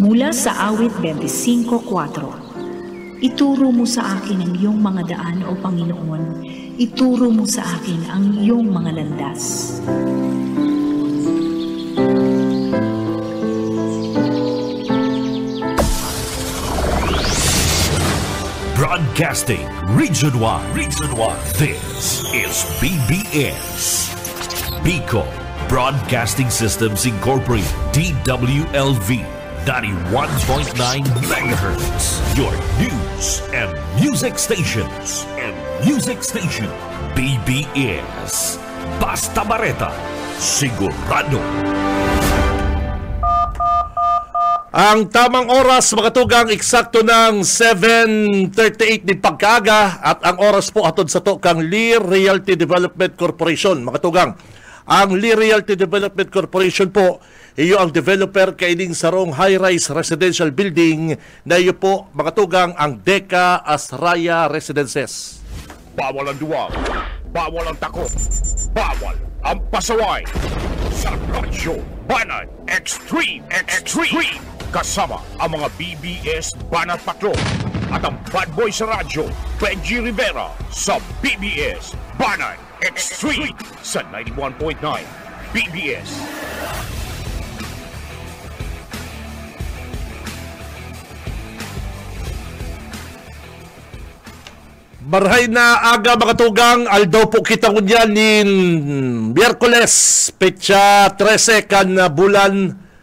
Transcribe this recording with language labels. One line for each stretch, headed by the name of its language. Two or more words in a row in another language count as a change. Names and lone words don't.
Filipino: Mula sa awit 25:4. Ituro mo sa akin ang iyong mga daan, O Panginoon. Ituro mo sa akin ang iyong mga landas.
English: Broadcasting Region 1. This is BBS. Bicol Broadcasting Systems Incorporated. DWLV 91.9 megahertz. Your news and music stations.
Bikol: BBS. Basta Bareta. Sigurado. Ang tamang oras, mga tugang, eksakto ng 7:38 din pagkaaga at ang oras po atod sa to kang Lee Realty Development Corporation. Mga tugang, ang Lee Realty Development Corporation po, iyo ang developer kaining sarong high-rise residential building na iyo po, mga tugang, ang Deca Asraya Residences.
Filipino: Bawal ang duwag, bawal ang takot, bawal ang pasaway. Sa Radyo Banat Extreme. Kasama ang mga BBS Banat Patrol at ang bad boy sa radyo, Benji Rivera sa BBS Banat Extreme sa 91.9 BBS.
Bikol: Marhay na aga, mga tugang, aldaw po kita kunyan nin Miyerkules, petsa 13 kan bulan.